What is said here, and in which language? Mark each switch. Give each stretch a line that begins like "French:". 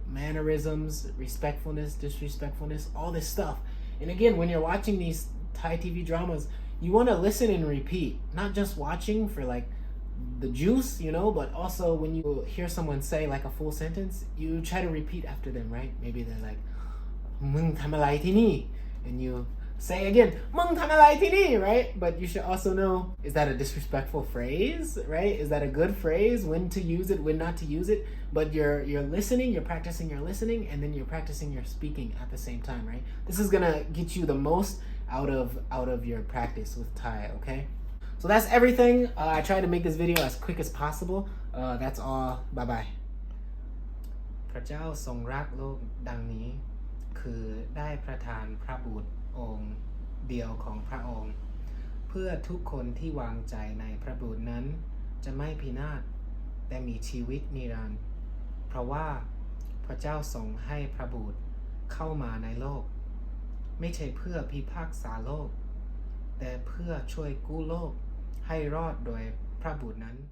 English: Mannerisms, respectfulness, disrespectfulness, all this stuff. And again, when you're watching these Thai TV dramas, you want to listen and repeat, not just watching for like the juice, you know, but also when you hear someone say like a full sentence, you try to repeat after them, right? Maybe they're like,
Thai: มึงทำอะไรที่นี่
English: and you say again, มึงทำอะไรที่นี่ right? But you should also know, is that a disrespectful phrase, right? Is that a good phrase? When to use it, when not to use it? But you're listening, you're practicing your listening, and then you're practicing your speaking at the same time, right? This is gonna get you the most out of your practice with Thai, okay? So that's everything. I tried to make this video as quick as possible. That's all. Bye bye.
Thai: พระเจ้าทรงรักโลกดังนี้คือได้ประทานพระบุตรองค์เดียวของพระองค์เพื่อทุกคนที่วางใจในพระบุตรนั้นจะไม่พินาศแต่มีชีวิตนิรันดร์เพราะว่าพระเจ้าทรงให้พระบุตรเข้ามาในโลกไม่ใช่เพื่อพิพากษาโลกแต่เพื่อช่วยกู้โลกให้รอดโดยพระบุตรนั้น